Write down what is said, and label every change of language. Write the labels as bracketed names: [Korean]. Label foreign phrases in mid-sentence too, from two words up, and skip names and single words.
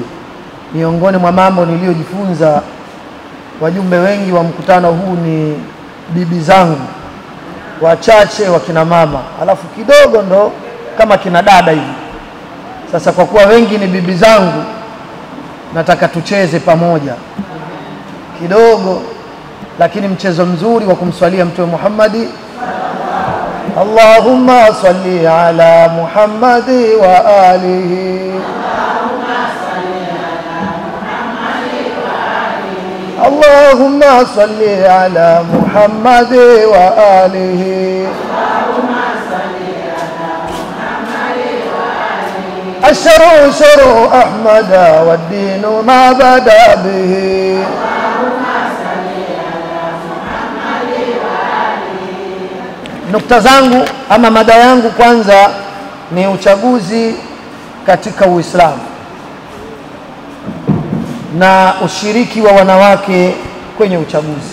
[Swahili] Miongoni mwa mambo niliyojifunza, wajumbe wengi wa mkutano huu ni bibi zangu, wachache wa kina mama, alafu kidogo ndo kama kina dada hivi. Sasa kwa kuwa wengi ni bibi zangu, nataka tucheze pamoja kidogo, lakini mchezo mzuri wa kumswalia Mtume Muhammadi. [Arabic] اللهم صل على محمد وآله. اللهم صل على محمد وآله. الشرع شرع أحمد والدين ما بدا به. [Swahili] Nukta zangu ama mada yangu kwanza ni uchaguzi katika Uislamu na ushiriki wa wanawake kwenye uchaguzi.